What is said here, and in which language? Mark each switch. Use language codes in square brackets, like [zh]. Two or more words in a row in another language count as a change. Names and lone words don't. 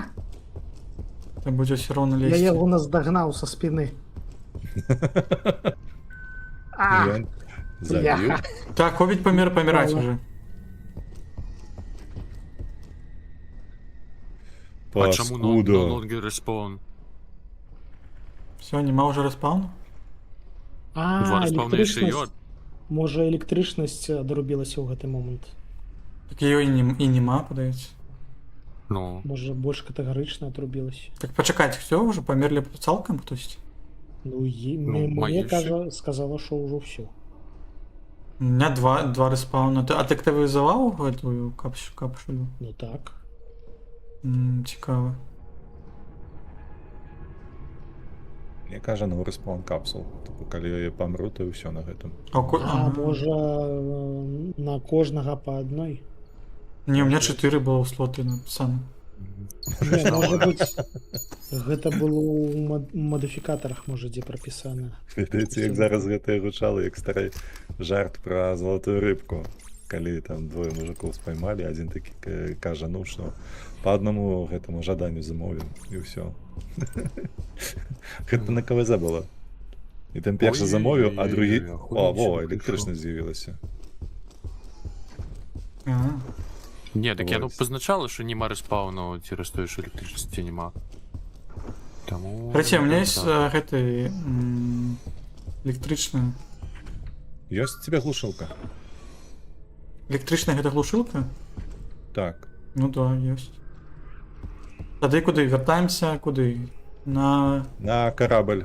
[be] Там будзе все роўно Я лезці. яго наздагнаў са спіны. І ён забіў. Бляха. Так, хобіт паміраць Ладно. уже. А чаму no Паскуда. [en] longer respawn? [be] Все, нема уже распауну? А, Два респауна яшчэ электрычнасць. ёд. Можа, электрычнасць адрубілася ў гэты момант. Так ее і нема, падаецца. Ну, Можа, больш катэгарычна атрубілася. Так пачакаць, все, уже памерлі цалкам хтосьці? Ну, Ну, мне мае сказала, што ўжо ўсё. [ru] У меня два респауна. А ты активизовал эту капсулю? [be] Ну так. Цікаво. Мне кажа, ну респаун капсул. Тобто, калі я памру, то і ўсё на гэтым. А можа, на кожнага па адной? [ru] Не, у меня 4 было слоты написано. [be] Не, можа быць, гэта было ў мадыфікатарах, можа, дзе прапісана. Ведаеце, як зараз гэта гучала, як стары жарт пра залатую рыбку. Калі там двое мужикоў спаймалі, адзін такі кажа, ну што, па аднаму гэтаму жаданню замовіў, і ўсё. Гэта на КВЗ было. І там першы замовіў, а другі... О, во, электрычнасць з'явілася. не, так яно Ось. пазначала, што нема респауну цераз тое, што электрычнасці няма. Таму... [ru] Короче, у меня есть [be] так. гэты электрычная. Ёсць у тебе глушылка? Электрычная гэта глушилка? Так. [ru] Ну да, есть. Тады куды? Вяртаемся куды? На... [be] На карабль.